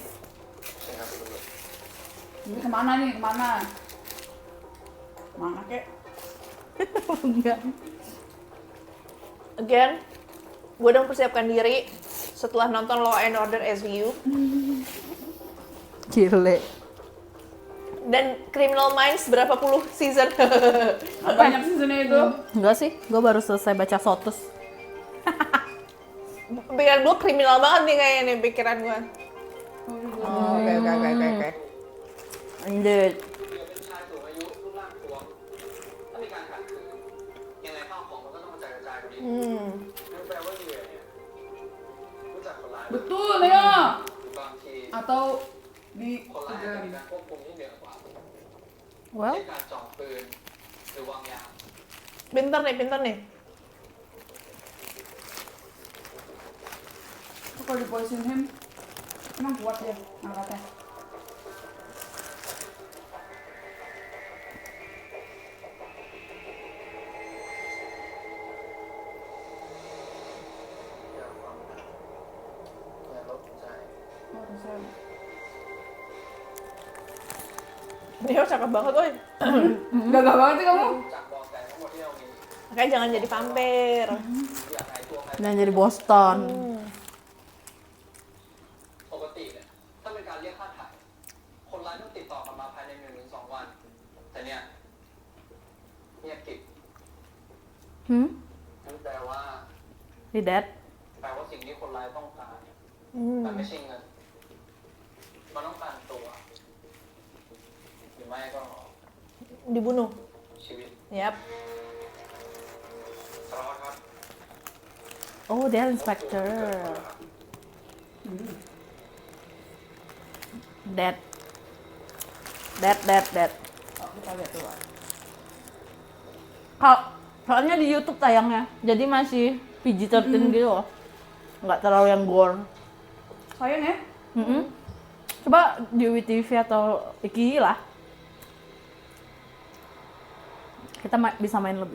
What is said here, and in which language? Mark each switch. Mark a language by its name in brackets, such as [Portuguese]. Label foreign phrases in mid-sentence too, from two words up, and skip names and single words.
[Thai] ใช่ครับคุณตำรวจ [Indonesian] Ini kemana nih? Kemana? Kemana kek? Enggak. Again, gue udah mempersiapkan diri setelah nonton Law and Order SVU Gile. dan Criminal Minds berapa puluh season. Banyak seasonnya itu. Enggak sih, gue baru selesai baca Sotus. Pikiran gue kriminal banget nih kayaknya nih pikiran gue. Oke. Lanjut. [Thai] เป็นชายสูงอายุรูปร่างท้วมถ้ามีการขัดขืนยังไงข้าวของมันก็ต้องกระจายกระจายพอดี นั่นแปลว่าเหยื่อเนี่ยรู้จักคนร้าย [Indonesian] Betul ya. [Thai] บางที [Indonesian] Atau di [Thai] คนร้ายอาจจะมีการควบคุมที่เหนือกว่า Well, เช่นการจ่อปืนหรือวางยา [Indonesian] Pinter nih. kalau di Poison Him emang kuat ya angkatnya. Oh, bisa. Dia cakep banget, woy. Gagah banget sih kamu. [Thai] จากเบาะแสทั้งหมดที่เรามี [Indonesian] Makanya jangan jadi vampir. [Thai] อยากหายตัวภายใน [Indonesian] dan jadi Boston. [Thai] ปกติเนี่ยถ้าเป็นการเรียกค่าถ่ายคนร้ายต้องติดต่อกันมาภายใน1 ถึง 2 วัน แต่เนี่ยเงียบกริบ นั่นแปลว่า [English] He dead. [Thai] แปลว่าสิ่งที่คนร้ายต้องการมันไม่ใช่เงินมันต้องการตัวหรือไม่ก็ [Indonesian] Dibunuh. [Thai] ชีวิต [Indonesian] Yap. [Thai] สารวัตรครับ [Indonesian] Oh, dia inspector. Dead. Dead. Oh, kita lihat dulu. Kalau soalnya di YouTube tayangnya, jadi masih PG-13 gitu loh. Nggak terlalu yang gore. Sayang ya. Coba di WTV atau Iki lah. Kita bisa main lebih.